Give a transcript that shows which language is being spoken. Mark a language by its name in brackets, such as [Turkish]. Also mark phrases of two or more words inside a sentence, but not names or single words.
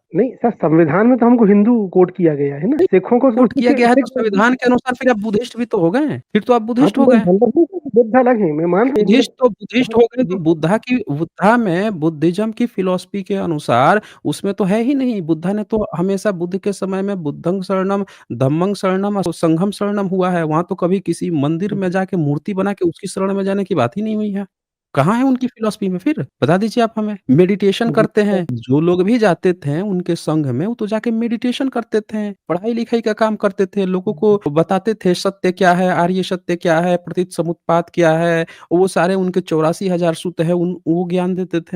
[Hindi] नहीं सर, संविधान में तो हमको हिंदू कोड किया गया है ना, नहीं, सिखों को तो कोट किया गया है तो संविधान के अनुसार फिर आप बुद्धिस्ट भी तो हो गए। फिर तो आप हाँ, बुद्धिस्ट तो हो मैं गए। मतलब नहीं कि बुद्ध अलग है, मैं मान रहा हूँ, बुद्धिस्ट तो बुद्धिस्ट हो गए तो जी, बुद्धा में बुद्धिज़्म की फ़िलॉसफ़ी के अनुसार उसमें तो है ही नहीं। बुद्धा ने तो हमेशा बुद्ध के समय में [Pali] बुद्धं शरणम, धम्मं शरणम, संघं शरणम [Hindi] हुआ है। वहाँ तो कभी किसी मंदिर में जाके मूर्ति बना के उसकी शरण में जाने की बात ही नहीं हुई है। कहाँ है उनकी फ़िलॉसफ़ी में फिर? बता दीजिए आप हमें। मेडिटेशन जी, करते हैं, जो लोग भी जाते थे उनके संघ में, वो तो जाके मेडिटेशन करते थे, पढ़ाई-लिखाई का काम करते थे, लोगों को बताते थे सत्य क्या है, आर्य सत्य क्या है, प्रतीत समुत्पाद क्या है, वो सारे उनके 84,000 सूत्र है उन वो ज्ञान देते थे।